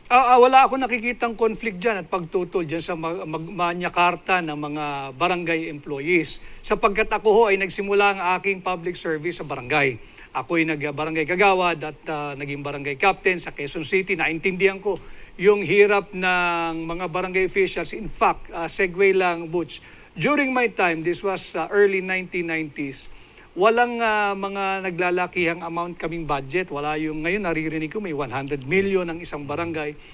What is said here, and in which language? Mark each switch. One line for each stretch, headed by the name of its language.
Filipino: Wala ako nakikitang conflict dyan at pagtutol dyan sa Magna Carta ng mga barangay employees. Sapagkat ako ho ay nagsimula ang aking public service sa barangay. Ako'y nag-barangay kagawad at naging barangay captain sa Quezon City. Naintindihan ko yung hirap ng mga barangay officials.
English: In fact, segue lang, Butch. During my time, this was early 1990s,
Filipino: walang mga naglalakihang amount kaming budget. Wala yung, ngayon naririnig ko may 100 million ang isang barangay.